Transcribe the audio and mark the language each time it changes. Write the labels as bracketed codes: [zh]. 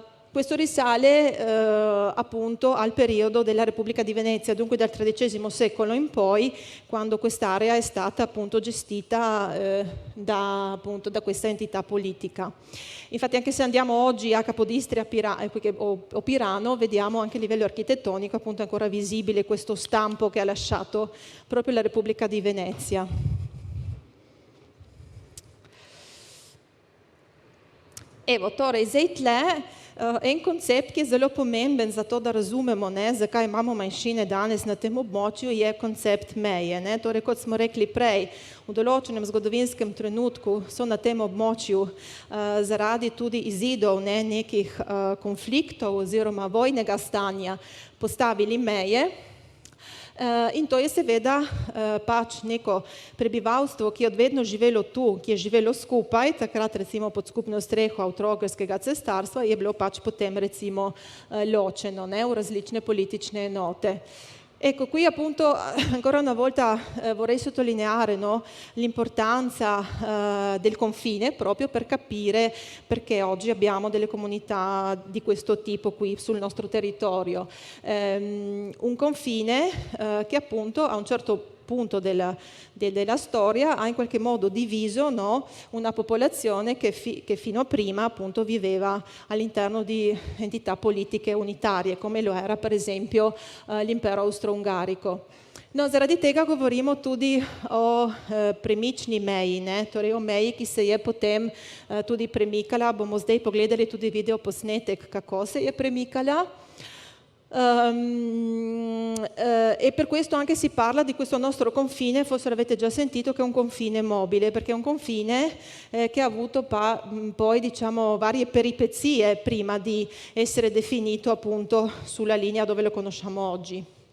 [it] Questo risale appunto al periodo della Repubblica di Venezia, dunque dal XIII secolo in poi, quando quest'area è stata appunto gestita appunto, da questa entità politica. Infatti anche se andiamo oggi a Capodistria o Pirano, vediamo anche a livello architettonico appunto ancora visibile questo stampo che ha lasciato proprio la Repubblica di Venezia. [sl] Evo, torej, zdaj tle en koncept, ki je zelo pomemben za to, da razumemo, zakaj imamo manjšine danes na tem območju, je koncept meje. Torej, kot smo rekli prej, v določenem zgodovinskem trenutku so na tem območju zaradi tudi izidov nekih konfliktov oziroma vojnega stanja postavili meje. In to je seveda pač neko prebivalstvo, ki je odvedno živelo tu, ki je živelo skupaj, takrat recimo pod skupno streho Avstro-Ogrskega cesarstva, je bilo pač potem recimo ločeno v različne politične enote. [it] Ecco, qui appunto ancora una volta vorrei sottolineare l'importanza del confine proprio per capire perché oggi abbiamo delle comunità di questo tipo qui sul nostro territorio. Un confine che appunto a un certo punto della storia ha in qualche modo diviso una popolazione che fino a prima appunto viveva all'interno di entità politiche unitarie, come lo era per esempio l'impero austro-ungarico. [sl] No, zaradi tega govorimo tudi o premični meji, torej o meji, ki se je potem tudi premikala. Bomo zdaj pogledali tudi video posnetek, kako se je premikala. [it] E per questo anche si parla di questo nostro confine, forse l'avete già sentito, che è un confine mobile, perché è un confine che ha avuto poi diciamo varie peripezie prima di essere definito appunto sulla linea dove lo conosciamo oggi.